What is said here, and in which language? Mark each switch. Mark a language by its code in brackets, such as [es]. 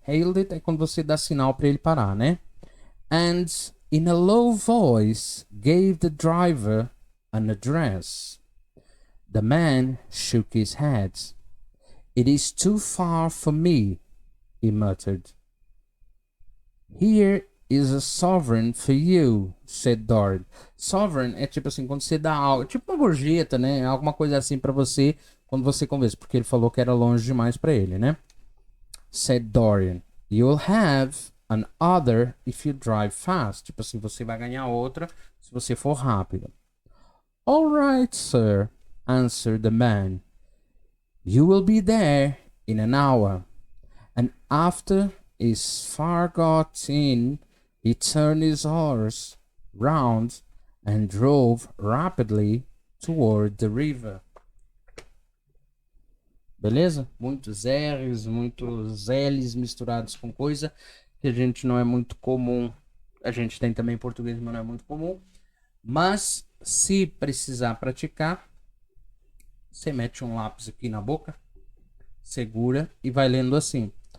[en] Hailed it [pt] é quando você dá sinal para ele parar, né? [en] And in a low voice gave the driver an address. The man shook his head. It is too far for me, he muttered. Here is a sovereign for you, said Dorian. [pt] Sovereign é tipo assim, quando você dá algo, tipo uma gorjeta, né? Alguma coisa assim para você quando você conversa, porque ele falou que era longe demais para ele, né? [en] Said Dorian. You'll have an other if you drive fast. [pt] Tipo assim, você vai ganhar outra se você for rápido. [en] All right, sir, answered the man. You will be there in an hour. And after his far got in, he turned his horse round and drove rapidly toward the river. [pt] Beleza? Muitos R's, muitos L's misturados com coisa que a gente não é muito comum. A gente tem também em português, mas não é muito comum. Mas se precisar praticar, você mete um lápis aqui na boca, segura e vai lendo assim.